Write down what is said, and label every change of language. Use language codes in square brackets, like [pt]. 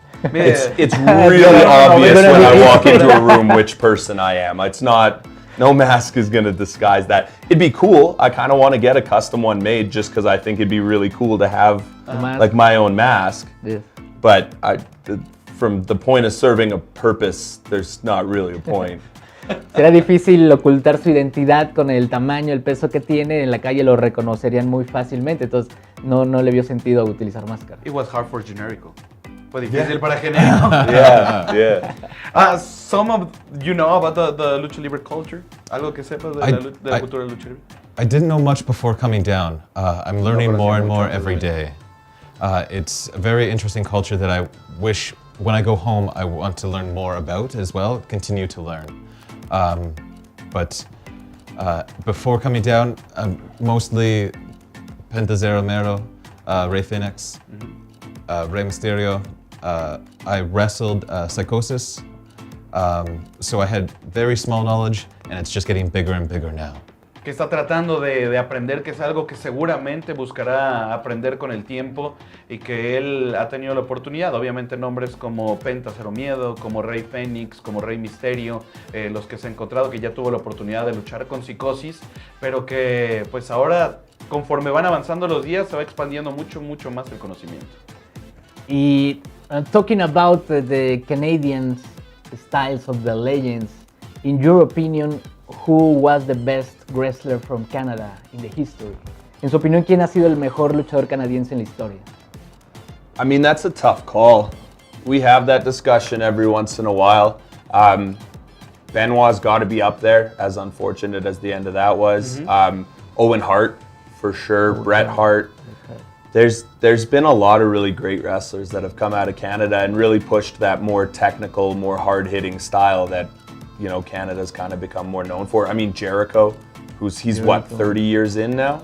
[en] It's really obvious when I walk into a room which person I am. It's not. No mask is going to disguise that. It'd be cool. I kind of want to get a custom one made just because I think it'd be really cool to have like my own mask. Yeah. But from the point of serving a purpose, there's not really a point. [es] Será difícil ocultar su identidad con el tamaño, el peso que tiene. En la calle lo reconocerían muy fácilmente, entonces no le vio sentido utilizar máscara. [en] It was hard for Generico. [es] Fue difícil para Generico. Yeah. [en] Some of you know about the Lucha Libre culture? [es] ¿Algo que sepas de la cultura de Lucha Libre? [en] I didn't know much before coming down. I'm learning more and more every day. It's a very interesting culture that I wish when I go home I want to learn more about as well, continue to learn. But before coming down, mostly Pentazero Mero, Rey Fénix, Rey Mysterio. I wrestled Psychosis, so I had very small knowledge, and it's just getting bigger and bigger now. [es] que está tratando de aprender, que es algo que seguramente buscará aprender con el tiempo y que él ha tenido la oportunidad. Obviamente nombres como Penta Cero Miedo, como Rey Fénix, como Rey Misterio, los que se ha encontrado, que ya tuvo la oportunidad de luchar con Psicosis, pero que pues ahora conforme van avanzando los días se va expandiendo mucho más el conocimiento. [en] Y talking about the Canadian styles of the legends, in your opinion, who was the best wrestler from Canada in the history? [es] En su opinión, ¿quién ha sido el mejor luchador canadiense en la historia? [en] I mean, that's a tough call. We have that discussion every once in a while. Benoit's got to be up there, as unfortunate as the end of that was. Owen Hart, for sure. Bret Hart. There's been a lot of really great wrestlers that have come out of Canada and really pushed that more technical, more hard-hitting style that, you know, Canada's kind of become more known for. I mean, Jericho, he's what, 30 years in now?